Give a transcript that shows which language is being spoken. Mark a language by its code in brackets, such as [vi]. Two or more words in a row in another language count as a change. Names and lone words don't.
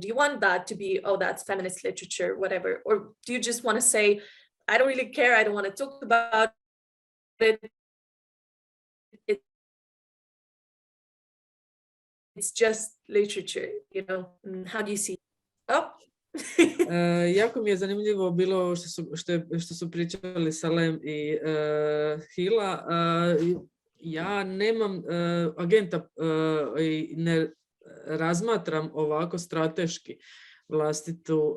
[en] Do you want that to be, oh, that's feminist literature, whatever? Or do you just want to say, I don't really care, I don't want to talk about it, it's just literature, How do you see? Oh. [hr] Jako mi je zanimljivo bilo što su pričali Salem i Hilà. Ja nemam agenta i ne razmatram ovako strateški vlastitu